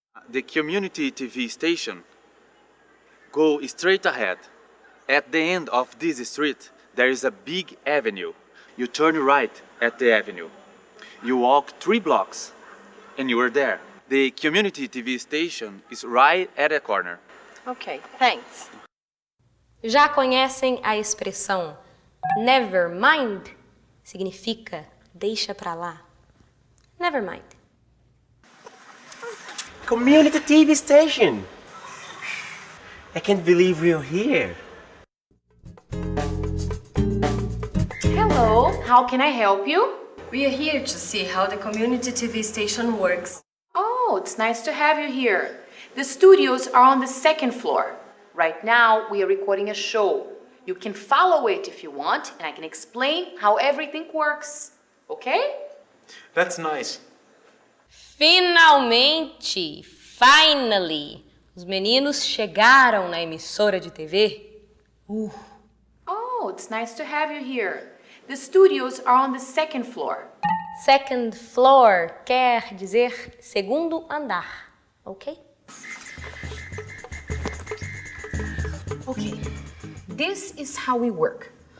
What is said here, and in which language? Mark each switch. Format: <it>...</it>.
<en>The community TV station. Go straight ahead. At the end of this street, there is a big avenue. You turn right at the avenue. You walk 3 blocks, and you are there. The community TV station is right at the corner. Okay, thanks.</en> <pt>Já conhecem a expressão</pt> <en>never mind?</en> <pt>Significa deixa pra lá.</pt> <en>Never mind. Community TV station. I can't believe we're here. Hello, how can I help you? We are here to see how the community TV station works. Oh, it's nice to have you here. The studios are on the 2nd floor. Right now, we are recording a show. You can follow it if you want, and I can explain how everything works. Okay? That's nice.</en> <pt>Finalmente!</pt> <en>Finally!</en> <pt>Os meninos chegaram na emissora de TV.</pt> <en>Oh, it's nice to have you here. The studios are on the 2nd floor. Second floor</en> <pt>quer dizer segundo andar, ok?</pt> <en>Okay, this is how we work.</en>